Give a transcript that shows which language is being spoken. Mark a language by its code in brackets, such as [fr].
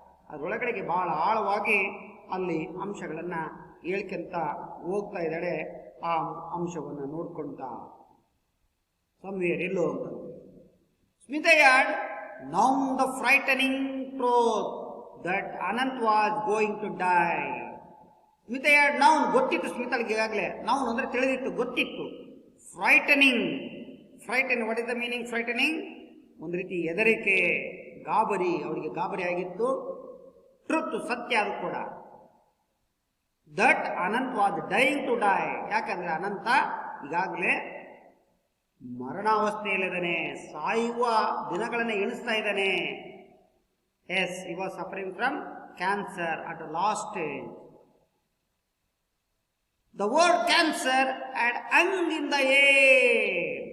[kn] ಅದರೊಳಗಡೆಗೆ ಬಹಳ ಆಳವಾಗಿ ಅಲ್ಲಿ ಅಂಶಗಳನ್ನು ಹೇಳ್ಕೊಂತ ಹೋಗ್ತಾ ಇದ್ದಾಳೆ. ಆ ಅಂಶವನ್ನು ನೋಡ್ಕೊಳ್ತಾ [en] somewhere [kn] ಎಲ್ಲೋ ಅಂತ [en] Smita had known the frightening truth that Anant was going to die. Smita had known, [kn] ಗೊತ್ತಿತ್ತು ಸ್ಮಿತಾಳಿಗೆ ಈಗಾಗಲೇ. known ಅಂದರೆ ತಿಳಿದಿತ್ತು, ಗೊತ್ತಿತ್ತು. [en] Frightening, what is the meaning frightening? [kn] ಒಂದು ರೀತಿ ಹೆದರಿಕೆ, ಗಾಬರಿ, ಅವಳಿಗೆ ಗಾಬರಿ ಆಗಿತ್ತು. ಟ್ರುತ್, ಸತ್ಯ ಅದು ಕೂಡ. [en] that Anant was dying to die, [kn] ಯಾಕಂದ್ರೆ ಅನಂತ ಈಗಾಗಲೇ ಮರಣಾವಸ್ಥೆಯಲ್ಲಿದ್ದಾನೆ, ಸಾಯುವ ದಿನಗಳನ್ನು ಎಣಿಸ್ತಾ ಇದ್ದಾನೆ. [en] Yes, he was suffering from cancer at the last stage. The word cancer had hung in the air.